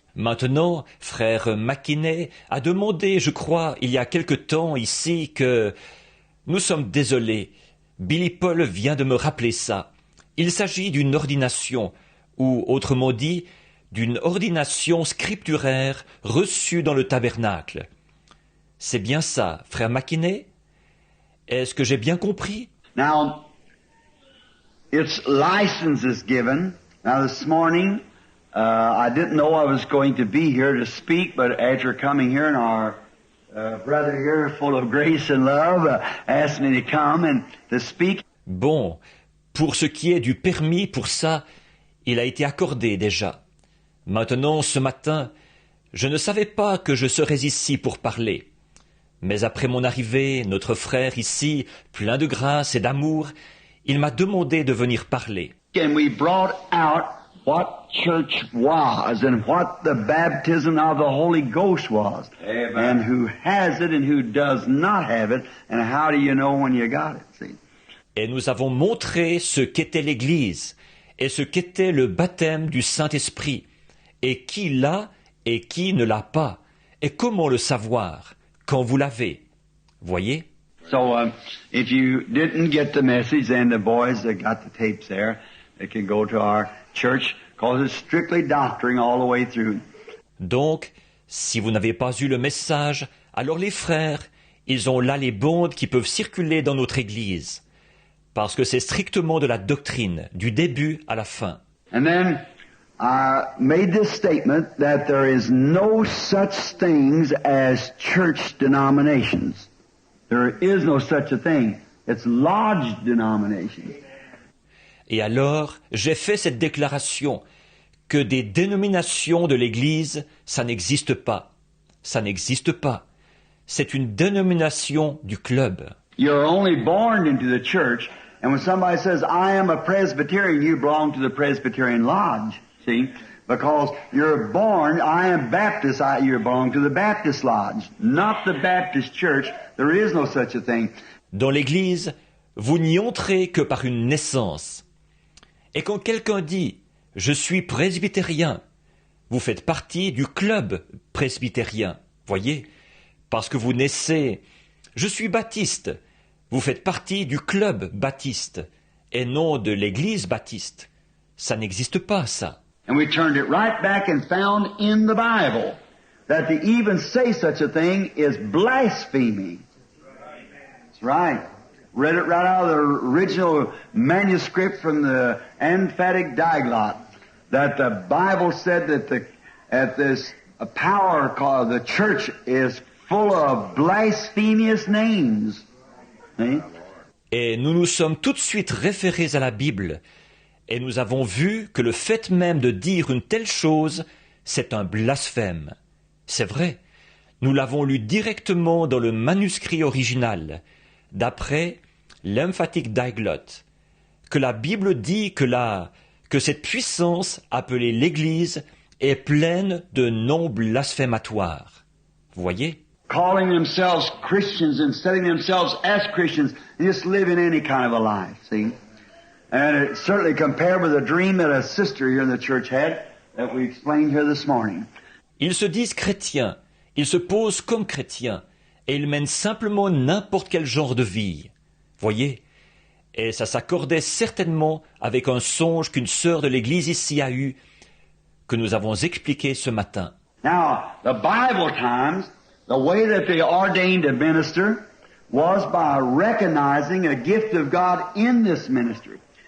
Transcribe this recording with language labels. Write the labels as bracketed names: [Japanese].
[French] Maintenant, frère McKinney a demandé, je crois, il y a quelque temps ici que nous sommes désolés. Billy Paul vient de me rappeler ça. Il s'agit d'une ordination, ou autrement dit, d'une ordination scripturaire reçue dans le tabernacle. C'est bien ça, frère McKinney? Est-ce que j'ai bien compris? [English] Now, its license is given. Now this morning, I didn't know I was going to be here to speak, but after coming here and our brother here, full of grace and love, asked me to come and to speak. [French] Bon, pour ce qui est du permis pour ça, il a été accordé déjà. Maintenant, ce matin, je ne savais pas que je serais ici pour parler. Mais après mon arrivée, notre frère ici, plein de grâce et d'amour, il m'a demandé de venir parler. [English] And we brought out what church was and what the baptism of the Holy Ghost was. Amen. And who has it and who does not have it, and how do you know when you got it? See? [French] Et nous avons montré ce qu'était l'Église et ce qu'était le baptême du Saint-Esprit, et qui l'a et qui ne l'a pas, et comment le savoir quand vous l'avez. Voyez? [English] So, if you didn't get the message, then the boys that got the tapes there, they can go to our church, because it's strictly doctrine all the way through. [French] Donc, si vous n'avez pas eu le message, alors les frères, ils ont là les bondes qui peuvent circuler dans notre Église, parce que c'est strictement de la doctrine, du début à la fin. [English] And then I made this statement that there is no such things as church denominations. There is no such a thing. It's lodge denominations. [French] Et alors, j'ai fait cette déclaration que des dénominations de l'Église, ça n'existe pas. Ça n'existe pas. C'est une dénomination du club. [English] You're only born into the church, and when somebody says, I am a Presbyterian, you belong to the Presbyterian Lodge, see? Because you're born, I am Baptist, you belong to the Baptist Lodge, not the Baptist Church. There is no such a thing. [French] Dans l'Église, vous n'y entrez que par une naissance. Et quand quelqu'un dit « Je suis presbytérien », vous faites partie du club presbytérien, voyez, parce que vous naissez « Je suis baptiste », vous faites partie du club baptiste, et non de l'Église baptiste. Ça n'existe pas, ça. [English] And we turned it right back and found in the Bible that to even say such a thing is blasphemy. That's right. Read it right out of the original manuscript from the emphatic Diglot, that the Bible said that this power called the church is full of blasphemous names. See? [French] Et nous nous sommes tout de suite référés à la Bible, et nous avons vu que le fait même de dire une telle chose, c'est un blasphème. C'est vrai, nous l'avons lu directement dans le manuscrit original, d'après l'emphatic Diglot, que la Bible dit que cette puissance appelée l'Église est pleine de noms blasphématoires. Vous voyez? [English] Calling themselves Christians and setting themselves as Christians and just living any kind of a life, see? And it certainly compared with a dream that a sister here in the church had that we explained here this morning. [French] Ils se disent chrétiens, ils se posent comme chrétiens, et ils mènent simplement n'importe quel genre de vie. Voyez? Et ça s'accordait certainement avec un songe qu'une sœur de l'Église ici a eu, que nous avons expliqué ce matin. [English] Now, the Bible times, the way that they ordained a minister was by recognizing a gift of God in this ministry.